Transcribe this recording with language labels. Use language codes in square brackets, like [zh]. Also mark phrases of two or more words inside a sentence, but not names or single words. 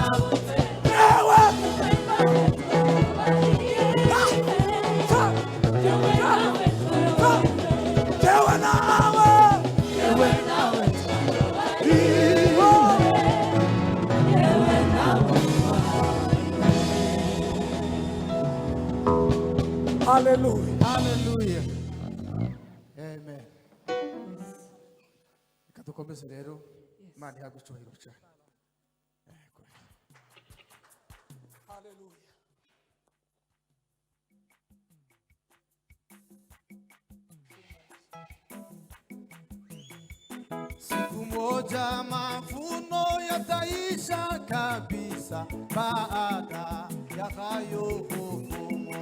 [rw] yewe yewe nawe hallelujah haleluya amen. Reka dukomeze rero Imana ihabwe icyubahiro cyane. hallelujah. [sw] Siku moja mavuno yataisha kabisa baada ya hayo kuvunwa.